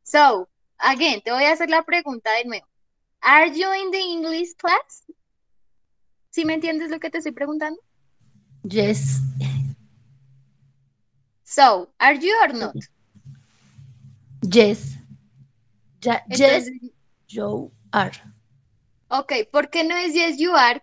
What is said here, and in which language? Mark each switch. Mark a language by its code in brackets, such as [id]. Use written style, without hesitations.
[en] So, again, [es] te voy a hacer la pregunta de nuevo. [en] Are you in the English class? [es] ¿Sí me entiendes lo que te estoy preguntando? [en] Yes. So, are you or not? Yes. Yes, [es] Entonces, [en] you are. [es] ok, ¿por qué no es [en] yes you are?